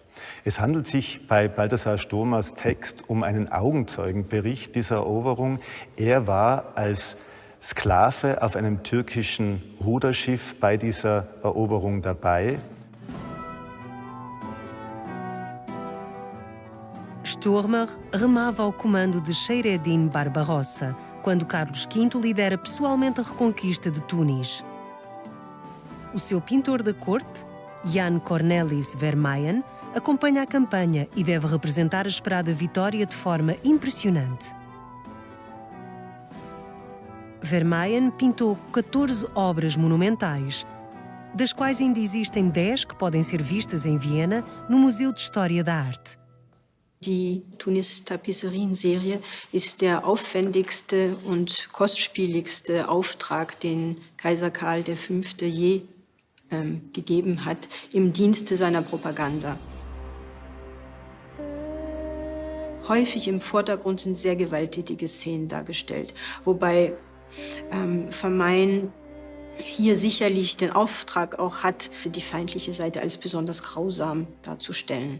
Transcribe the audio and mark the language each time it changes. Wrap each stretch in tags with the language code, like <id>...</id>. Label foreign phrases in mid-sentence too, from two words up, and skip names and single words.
<de>Es handelt sich bei Balthasar Sturmers Text um einen Augenzeugenbericht dieser Eroberung. Er war als Sklave auf einem türkischen Ruderschiff bei dieser Eroberung dabei.</de> <pt>Sturmer remava ao comando de Kheireddin Barbarossa, quando Carlos V lidera pessoalmente a reconquista de Tunis. O seu pintor da corte, Jan Cornelis Vermeyen, acompanha a campanha e deve representar a esperada vitória de forma impressionante. Vermeyen pintou 14 obras monumentais, das quais ainda existem 10 que podem ser vistas em Viena no Museu de História da Arte.</pt> <de>Die Tunis-Tapisserien-Serie ist der aufwendigste und kostspieligste Auftrag, den Kaiser Karl V. je gegeben hat im Dienste seiner Propaganda. Häufig im Vordergrund sind sehr gewalttätige Szenen dargestellt, wobei Vermeyen hier sicherlich den Auftrag auch hat, die feindliche Seite als besonders grausam darzustellen.</de>